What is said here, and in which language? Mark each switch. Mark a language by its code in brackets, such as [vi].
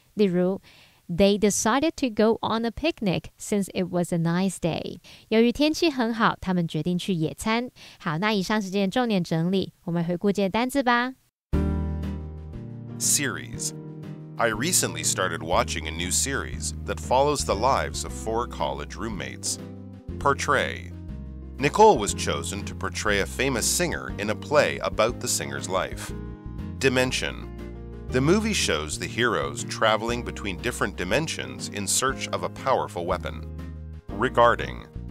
[zh] 例如 [en] They decided to go on a picnic since it was a nice day. [zh] 由于天气很好，他们决定去野餐。好，那以上是今天重点整理，我们回顾这些单字吧。 [en] Series. I recently started watching a new series that follows the lives of 4 college roommates. Portray. Nicole was chosen to portray a famous singer in a play about the singer's life. Dimension.The movie shows the heroes traveling between different dimensions in search of a powerful weapon. Regarding.